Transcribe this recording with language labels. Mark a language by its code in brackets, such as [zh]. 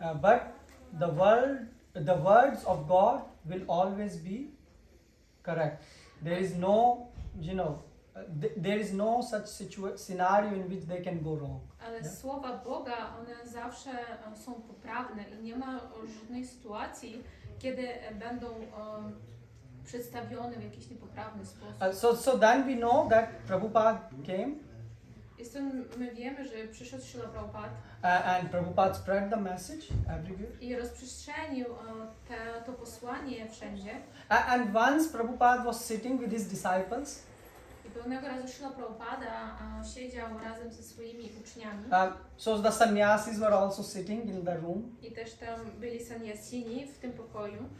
[en] But the words of God will always be correct. There is no, you know, there is no such scenario in which they can go wrong. [pl] Ale słowa Boga, one zawsze są poprawne i nie ma żadnej sytuacji, kiedy będą przedstawione w jakiś niepoprawny sposób. [en] So then we know that Prabhupada came. [pl] I stąd my wiemy, że przyszedł Śrila Prabhupada [en] And Prabhupada spread the message everywhere. [pl] i rozprzestrzenił to posłanie wszędzie. [en] And once Prabhupada was sitting with his disciples, [pl] I pewnego razu Śrila Prabhupada siedział razem ze swoimi uczniami. [en] So the sannyasis were also sitting in the room. [pl] I też tam byli sannyasini w tym pokoju.